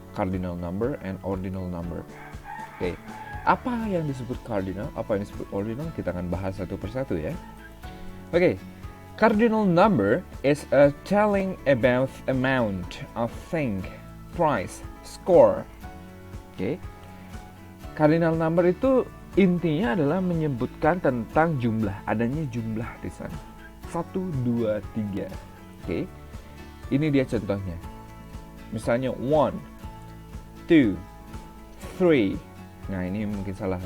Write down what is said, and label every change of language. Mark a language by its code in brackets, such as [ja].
[en] Cardinal number and ordinal number. [id] Oke, apa yang disebut cardinal, apa yang disebut ordinal, kita akan bahas satu persatu ya. [en] Oke, cardinal number is a telling about amount of thing, price, score. [id] Oke, cardinal number itu intinya adalah menyebutkan tentang jumlah, adanya jumlah di sana. 1, 2, 3. Oke. Ini dia contohnya. Misalnya 1, 2, 3. Nah, ini mungkin salah.